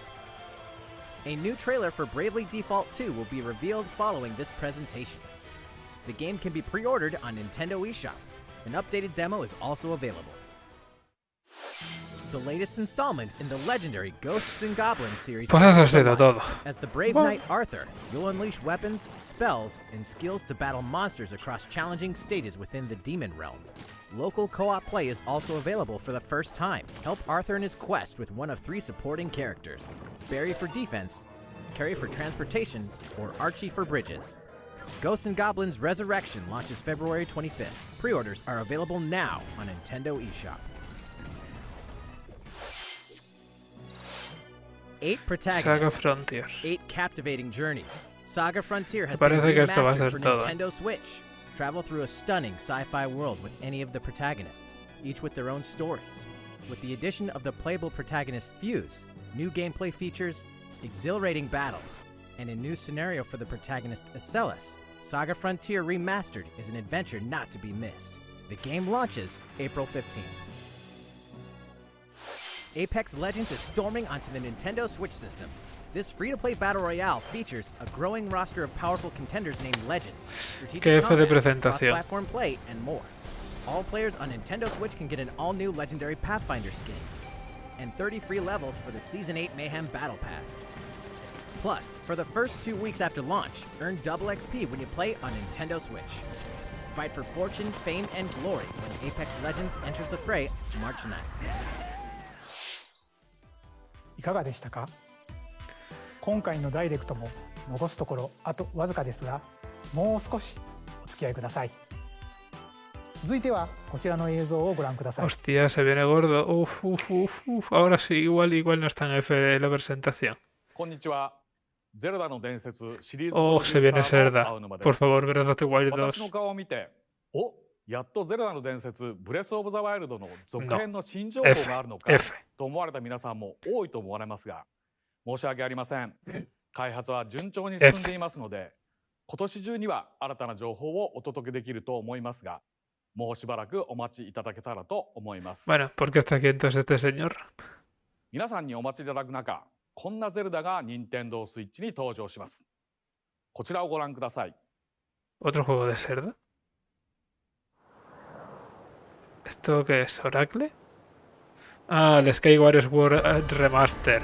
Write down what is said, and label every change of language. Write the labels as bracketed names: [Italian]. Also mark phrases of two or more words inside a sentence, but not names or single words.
[English] A new trailer for Bravely Default 2 will be revealed following this presentation. The game can be pre-ordered on Nintendo eShop. An updated demo is also available. The latest installment in the legendary Ghosts and Goblins series [Spanish] Pues eso ha [English] comes to [Spanish] sido [English] life. [Spanish] todo. [English] As the brave knight Arthur, you'll unleash weapons, spells, and skills to battle monsters across challenging stages within the Demon Realm. Local co-op play is also available for the first time. Help Arthur in his quest with one of 3 supporting characters: Barry for defense, Carrie for transportation, or Archie for bridges. Ghosts and Goblins Resurrection launches February 25th. Pre-orders are available now on Nintendo eShop. 8 protagonists, Saga Frontier. 8 captivating journeys. Saga Frontier has [Spanish] Me [English] been [Spanish] parece que esto va a [English] remastered [Spanish] ser [English] for [Spanish] todo. [English] Nintendo Switch. Travel through a stunning sci-fi world with any of the protagonists, each with their own stories. With the addition of the playable protagonist Fuse, new gameplay features, exhilarating battles, and a new scenario for the protagonist Acellus, Saga Frontier Remastered is an adventure not to be missed. The game launches April 15th. Apex Legends is storming onto the Nintendo Switch system. This free-to-play battle royale features a growing roster of powerful contenders named Legends, strategic [Spanish] Que F de [English] combat, [Spanish] presentación. [English] cross-platform play, and more. All players on Nintendo Switch can get an all-new Legendary Pathfinder skin, and 30 free levels for the Season 8 Mayhem Battle Pass. Plus, for the first 2 weeks after launch, earn double XP when you play on Nintendo Switch. Fight for fortune, fame, and glory when Apex Legends enters the fray March 9th. [Japanese] いかがでしたか？今回のダイレクトも残すところあとわずかですが、もう少しお付き合いください。続いてはこちらの映像をご覧ください。 [Spanish] Hostia, se viene gordo. Uf, uf, uf, uf. Ahora sí, igual no está en F la presentación. [Japanese] こんにちは。ゼルダの伝説シリーズ [Spanish] Oh, se viene [Japanese] プロデューサー [Spanish] Zelda. [Japanese] の青沼です。 [Spanish] Por favor, Breath of the Wild [Japanese] 私の [Spanish] 2. [Japanese] 顔を見て、お、やっとゼルダの伝説ブレスオブザワイルドの続編の新情報があるのか [Spanish] F [Japanese] と思われた皆さんも多いと思われますが、申し訳ありません。開発は順調に進んでいますので、今年中には新たな情報をお届けできると思いますが、もうしばらくお待ちいただけたらと思います。 [Spanish] Bueno, ¿por qué está aquí entonces este señor? [Japanese] 皆さんにお待ちいただく中、こんなゼルダが任天堂スイッチに登場します。こちらをご覧ください。 [Spanish] ¿Otro juego de Zelda? ¿Esto qué es? ¿Oracle? Ah, el Skyward Sword Remaster.